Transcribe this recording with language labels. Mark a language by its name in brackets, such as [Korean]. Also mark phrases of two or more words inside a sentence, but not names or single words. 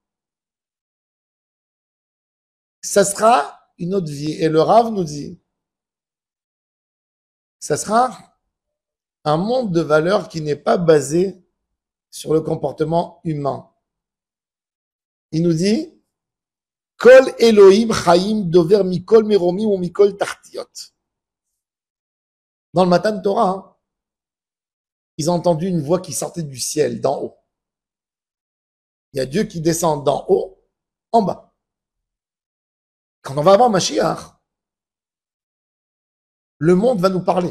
[French] Ça sera une autre vie. Et le Rav nous dit, ça sera un monde de valeurs qui n'est pas basé sur le comportement humain. Il nous dit, [Hebrew] קול אלוהים חיים דובר מקול מרומי או מקול תחתיות. [French] Dans le [Hebrew] מתן תורה, [French] hein, ils ont entendu une voix qui sortait du ciel, d'en haut. Il y a Dieu qui descend d'en haut, en bas. Quand on va avoir Mashiach, le monde va nous parler.